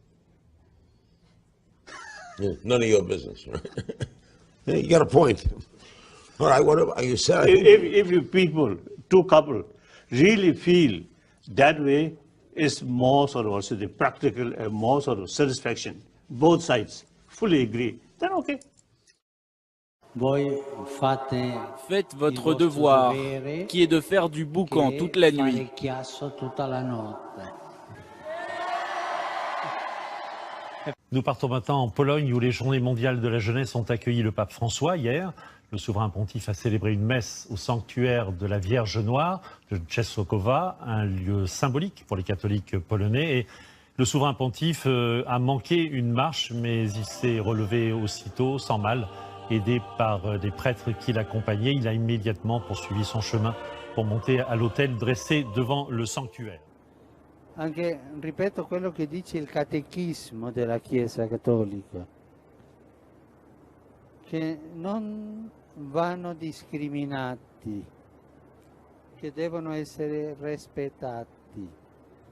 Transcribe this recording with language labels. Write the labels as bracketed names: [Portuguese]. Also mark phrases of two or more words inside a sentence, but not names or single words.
[English] Yeah, none of your business, right? Yeah, you got a point. All right, what about you said? If you people, two couple, really feel that way, is more sort of also the practical and more sort of satisfaction. Both sides fully agree. Then okay. [French] Faites votre devoir, qui est de faire du boucan toute la nuit. Nous partons maintenant en Pologne où les Journées mondiales de la jeunesse ont accueilli le pape François hier. Le souverain pontife a célébré une messe au sanctuaire de la Vierge Noire de Częstochowa, un lieu symbolique pour les catholiques polonais. Et le souverain pontife a manqué une marche, mais il s'est relevé aussitôt, sans mal. Aidé par des prêtres qui l'accompagnaient, il a immédiatement poursuivi son chemin pour monter à l'autel dressé devant le sanctuaire. [Italian] Anche, ripeto quello che dice il catechismo della Chiesa Cattolica, che non vanno discriminati, che devono essere rispettati.